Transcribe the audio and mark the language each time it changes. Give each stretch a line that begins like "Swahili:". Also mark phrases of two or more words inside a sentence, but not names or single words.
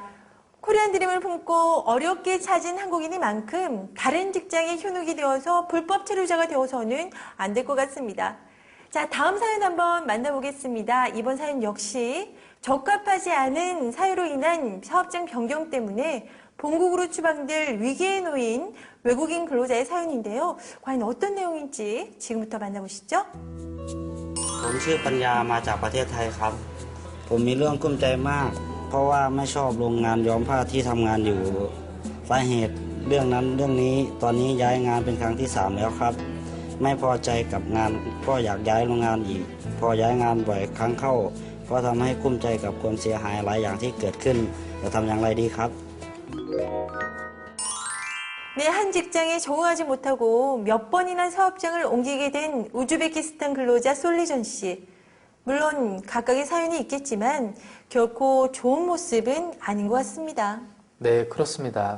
Korean: 코리안 드림을 품고 어렵게 찾은 한국인이만큼 다른 직장에 현혹이 되어서 불법 체류자가 되어서는 안 될 것 같습니다. 자, 다음 사연 한번 만나보겠습니다. 이번 사연 역시 적합하지 않은 사유로 인한 사업장 변경 때문에 본국으로 추방될 위기에 놓인 외국인 근로자의 사연인데요. 과연 어떤 내용인지 지금부터 만나보시죠.
Thai: ผมชื่อปัญญามาจากประเทศไทยครับผมมีเรื่องกุ้มใจมากเพราะว่าไม่ชอบโรงงานย้อมผ้าที่ทำงานอยู่สาเหตุเรื่องนั้นเรื่องนี้ตอนนี้ย้ายงานเป็นครั้งที่3แล้วครับไม่พอใจกับงานก็อยากย้ายโรงงานอีกพอย้ายงานบ่อยครั้งเข้าก็ทำให้กุ้มใจกับความเสียหายหลายอย่างที่เกิดขึ้นจะทำอย่างไรดีครับ
Korean: 네, 한 직장에 적응하지 못하고 몇 번이나 사업장을 옮기게 된 우즈베키스탄 근로자 솔리전 씨. 물론 각각의 사연이 있겠지만 결코 좋은 모습은 아닌 것 같습니다. 네, 그렇습니다.